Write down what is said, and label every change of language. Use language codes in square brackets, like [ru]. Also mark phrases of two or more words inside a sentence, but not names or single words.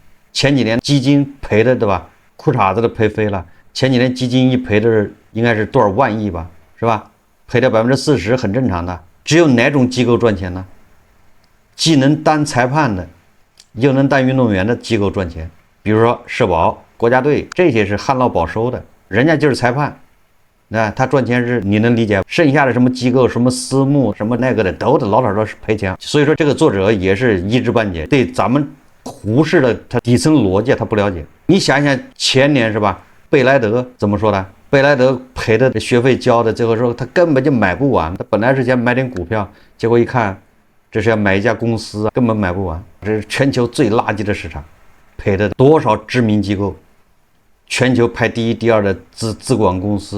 [zh] 前幾年基金賠的，對吧？褲衩子都賠飛了。前幾年基金一賠的應該是多少萬億吧，是吧？賠掉40%很正常的。只有哪種機構賺錢呢？既能當裁判的，又能當運動員的機構賺錢。比如說社保、國家隊，這些是旱澇保收的，人家就是裁判。那他賺錢是你能理解，剩下的什麼機構、什麼私募、什麼那個的，都得老是賠錢。所以說，這個作者也是一知半解，對咱們胡適的他底層邏輯他不了解。你想想前年是吧？貝萊德怎麼說的？貝萊德賠的學費交的，最後說他根本就買不完。他本來是想買點股票，結果一看，這是要買一家公司，根本買不完。這是全球最垃圾的市場，賠的多少知名機構，全球排第1、第2的資管公司。